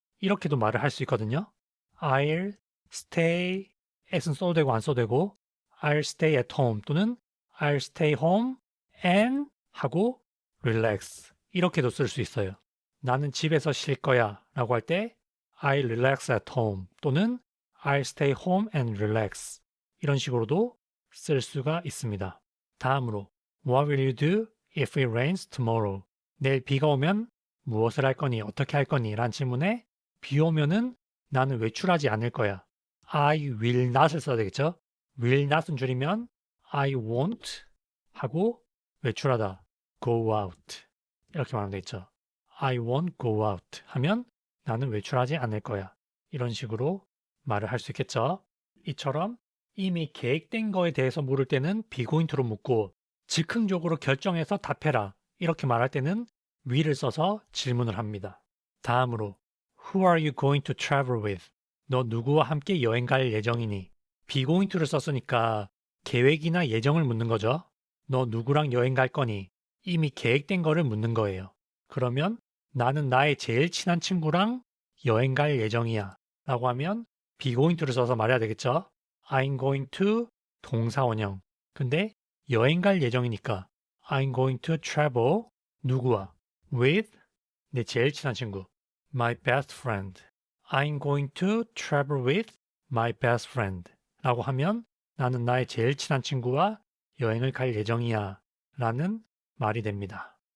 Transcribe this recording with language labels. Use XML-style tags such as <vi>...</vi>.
<ko>이렇게도 말을 할 수 있거든요.</ko> <en>I'll stay at</en> <ko>은 써도 되고 안 써도 되고</ko> <en>I'll stay at home</en> <ko>또는</ko> <en>I'll stay home and</en> <ko>하고</ko> <en>relax</en> <ko>이렇게도 쓸 수 있어요. 나는 집에서 쉴 거야 라고 할 때</ko> <en>I'll relax at home</en> <ko>또는</ko> <en>I'll stay home and relax</en> <ko>이런 식으로도 쓸 수가 있습니다. 다음으로</ko> <en>What will you do if it rains tomorrow?</en> <ko>내일 비가 오면 무엇을 할 거니? 어떻게 할 거니? 라는 질문에 비 오면은 나는 외출하지 않을 거야. I will not을 써야 되겠죠? will not은 줄이면</ko> <en>I won't</en> <ko>하고 외출하다</ko> <en>go out</en> <ko>이렇게 말하면 되겠죠.</ko> <en>I won't go out</en> <ko>하면 나는 외출하지 않을 거야. 이런 식으로 말을 할 수 있겠죠. 이처럼 이미 계획된 거에 대해서 물을 때는 비고인트로 묻고 즉흥적으로 결정해서 답해라. 이렇게 말할 때는 will을 써서 질문을 합니다. 다음으로</ko> <en>Who are you going to travel with?</en> <ko>너 누구와 함께 여행 갈 예정이니? 비고인트를 썼으니까 계획이나 예정을 묻는 거죠. 너 누구랑 여행 갈 거니? 이미 계획된 거를 묻는 거예요. 그러면 나는 나의 제일 친한 친구랑 여행 갈 예정이야 라고 하면 비고인트를 써서 말해야 되겠죠.</ko> <en>I'm going to</en> <ko>동사 원형. 근데 여행 갈 예정이니까</ko> <en>I'm going to travel</en> <ko>누구와?</ko> <en>with</en> <ko>내 제일 친한 친구</ko> <en>my best friend. I'm going to travel with my best friend</en> <ko>라고 하면 나는 나의 제일 친한 친구와 여행을 갈 예정이야 라는 말이 됩니다.</ko>